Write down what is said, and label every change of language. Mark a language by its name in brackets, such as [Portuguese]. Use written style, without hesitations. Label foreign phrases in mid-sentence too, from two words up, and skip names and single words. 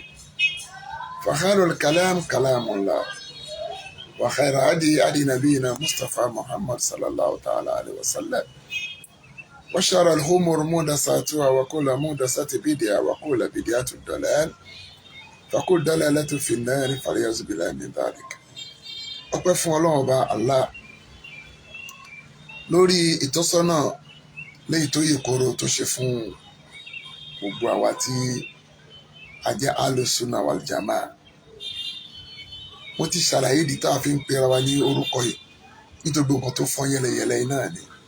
[Arabic] فخير الكلام كلام الله وخير هدي نبينا مصطفى محمد صلى الله تعالى عليه وسلم وشر الأمور محدثاتها وكل محدثة بدعة وكل بدعة ضلال فكل ضلالة في النار فليعوذ بالله من ذلك. [Yoruba] ọpẹ́ fún Ọlọ́run ọba Allah lórí ìtọ́sọ́nà léyìí tó yè kóró tó ṣe fún gbogbo àwa tí a jẹ́ alùsùnà wàlìjàmá. mo ti ṣàlàyé ìdí tá a fi ń pera wa ní orúkọ yìí nítorí gbogbo tó fọ́n yẹlẹyẹlẹ náà ni.